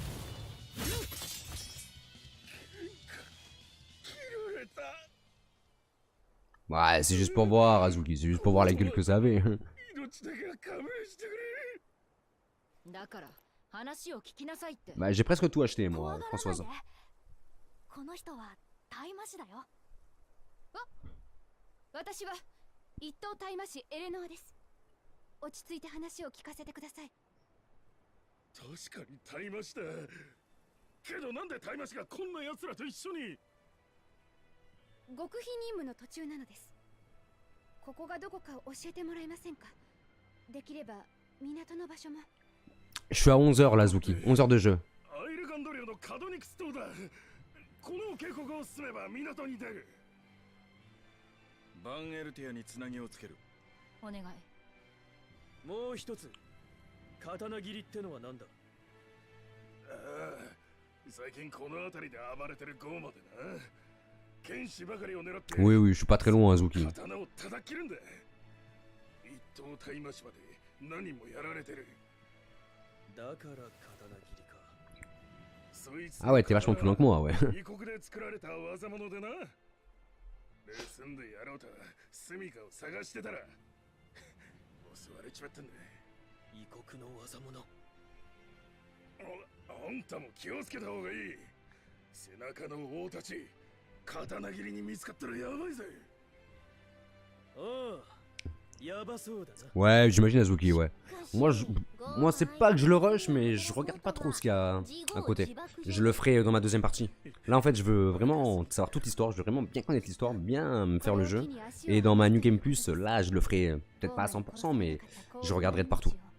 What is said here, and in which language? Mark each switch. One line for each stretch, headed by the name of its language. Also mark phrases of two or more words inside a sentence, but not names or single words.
French: Ouais c'est juste pour voir Azuki, c'est juste pour voir la gueule que ça avait. Bah j'ai presque tout acheté moi Françoise.
Japanese: 私は一等大魔師エレノアです。落ち着いて話を聞かせてください。確かに大魔師だ。けどなんで大魔師がこんな奴らと一緒に？極秘任務の途中なのです。ここがどこか教えてもらえませんか？できれば港の場所も。
French: Je suis à 11h là Zuki, 11h de jeu.
Japanese: アイルガンド領のカドニクス島だ。この渓谷を進めば港に出る。バンエルティアにつなぎをつける。お願い。もう一つ、刀切りってのは何だ。ああ、最近この辺りで暴れてるゴーマでな。剣士ばかりを狙って。
French: Oui oui, je suis pas très loin Azuki.
Japanese: 刀を叩き切るんだ。一等大魔師まで何人もやられてる。だから刀切りか。
French: Ah ouais, t'es vachement plus loin que moi ouais.
Japanese: 異国で作られた技物でな。 住んでやろうと住みかを探してたら襲われちまったんだ。異国の技物。あんたも気をつけた方がいい。背中の王たち刀切りに見つかったらやばいぜ。ああ、やばそうだな。
French: Ouais, j'imagine Azuki, ouais. Moi c'est pas que je le rush, mais je regarde pas trop ce qu'il y a à côté. Je le ferai dans ma deuxième partie. Là en fait, je veux vraiment savoir toute l'histoire, je veux vraiment bien connaître l'histoire, bien me faire le jeu. Et dans ma
English: New Game Plus,
French: là je le ferai peut-être pas à 100%, mais je regarderai de partout.